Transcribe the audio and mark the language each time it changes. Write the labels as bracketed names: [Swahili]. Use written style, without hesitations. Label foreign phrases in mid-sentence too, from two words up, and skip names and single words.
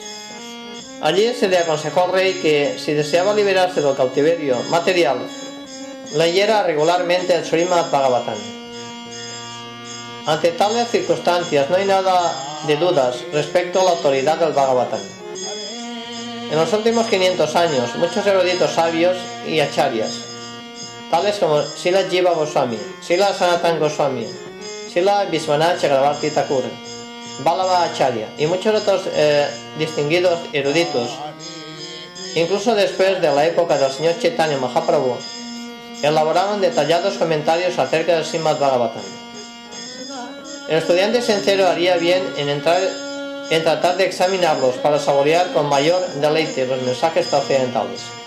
[Spanish] Allí se le aconsejó al rey que, si deseaba liberarse del cautiverio material, leyera regularmente el Srimad Bhagavatam. Ante tales circunstancias no hay nada de dudas respecto a la autoridad del Bhagavatam. En los últimos 500 años, muchos eruditos sabios y acharyas, tales como Srila Jiva Goswami, Srila Sanatana Goswami, Srila Vishwanath Chakravarti Thakur, Vallabha Acharya y muchos otros distinguidos eruditos, incluso después de la época del señor Chaitanya Mahaprabhu, elaboraron detallados comentarios acerca del Srimad Bhagavatam. El estudiante sincero haría bien en tratar de examinarlos para saborear con mayor deleite los mensajes trascendentales.